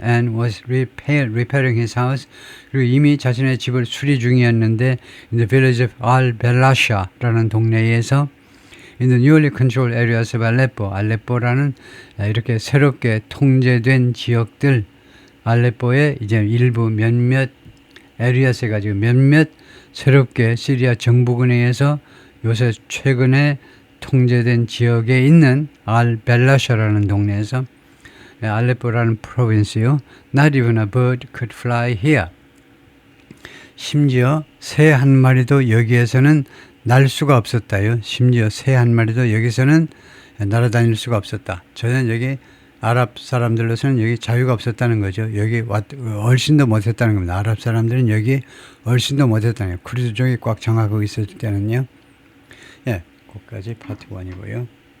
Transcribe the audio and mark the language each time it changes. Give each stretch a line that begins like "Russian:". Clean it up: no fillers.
English: And was repairing his house.
Korean: 그리고 이미 자신의 집을 수리 중이었는데
English: in the village of al-Belasha라는 동네에서 in the newly controlled areas of Aleppo.
Korean: 알레포라는 이렇게 새롭게 통제된 지역들, 알레포의 이제 일부 몇몇 areas 해가지고 몇몇 새롭게 시리아 정부군에 의해서 요새 최근에 통제된 지역에 있는 al-Belasha라는 동네에서 알레포라는 프로빈스요.
English: Not even a bird could fly here.
Korean: 심지어 새 한 마리도 여기에서는 날 수가 없었다요. 심지어 새 한 마리도 여기서는 날아다닐 수가 없었다. 저는 여기 아랍 사람들로서는 여기 자유가 없었다는 거죠. 여기 얼씬도 못했다는 겁니다. 아랍 사람들은 여기 얼씬도 못했다는 거예요. 쿠르드족이 꽉 장악하고 있을 때는요. 예, 거기까지 파트 1이고요.